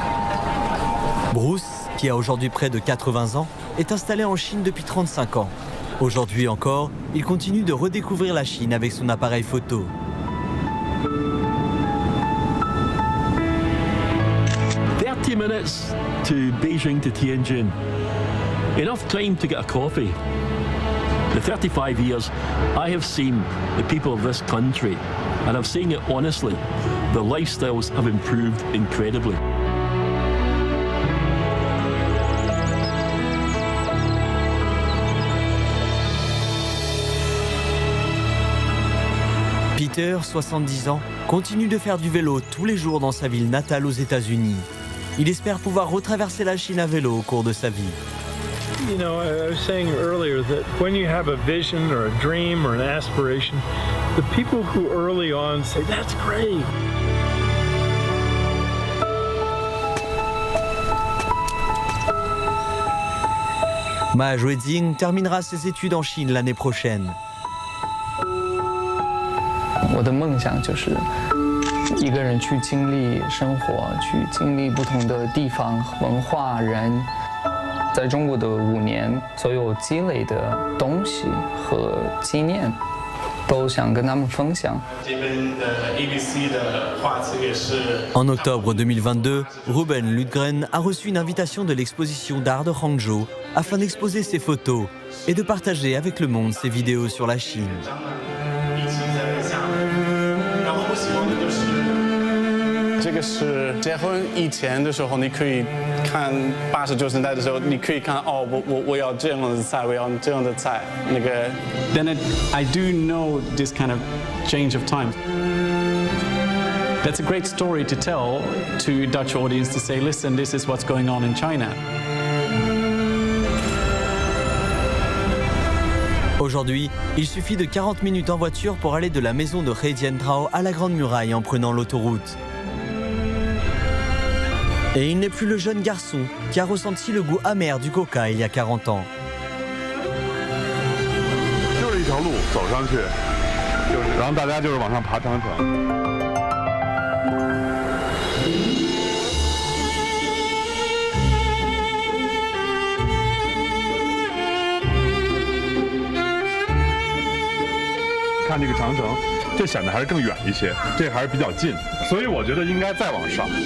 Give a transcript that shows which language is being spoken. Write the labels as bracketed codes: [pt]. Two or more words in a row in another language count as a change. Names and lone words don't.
[fr] Bruce, qui a aujourd'hui près de 80 ans, est installé en Chine depuis 35 ans. Aujourd'hui encore, il continue de redécouvrir la Chine avec son appareil photo. [en] Minutes to Beijing to Tianjin. Enough time to get a coffee. In 35 years, I have seen the people of this country, and I'm saying it honestly, their lifestyles have improved incredibly. [fr] Peter, 70 ans, continue de faire du vélo tous les jours dans sa ville natale aux États-Unis. Il espère pouvoir retraverser la Chine à vélo au cours de sa vie. [en] You know, I was saying earlier that when you have a vision or a dream or an aspiration, the people who early on say, that's great. [fr] Ma Zhuizing terminera ses études en Chine l'année prochaine. [zh] 我的梦想就是一个人去经历生活，去经历不同的地方、文化、人。在中国的5年，所有积累的东西和经验，都想跟他们分享。这边的 ABC 的画册也是。 [fr] En octobre 2022, Ruben Ludgren a reçu une invitation de l'exposition d'art de Hangzhou afin d'exposer ses photos et de partager avec le monde ses vidéos sur la Chine. [zh] 这个是结婚以前的时候，你可以看80、90年代的时候，你可以看哦，我要这样的菜，我要这样的菜，那个。 [en] Then I do know this kind of change of time. That's a great story to tell to Dutch audience to say, listen, this is what's going on in China. [fr] Aujourd'hui, il suffit de 40 minutes en voiture pour aller de la maison de He Jiantrao à la Grande Muraille en prenant l'autoroute. Et il n'est plus le jeune garçon qui a ressenti le goût amer du coca il y a 40 ans. [zh] 就是一条路走上去，然后大家就是往上爬长城。看这个长城，这显得还是更远一些，这还是比较近，所以我觉得应该再往上。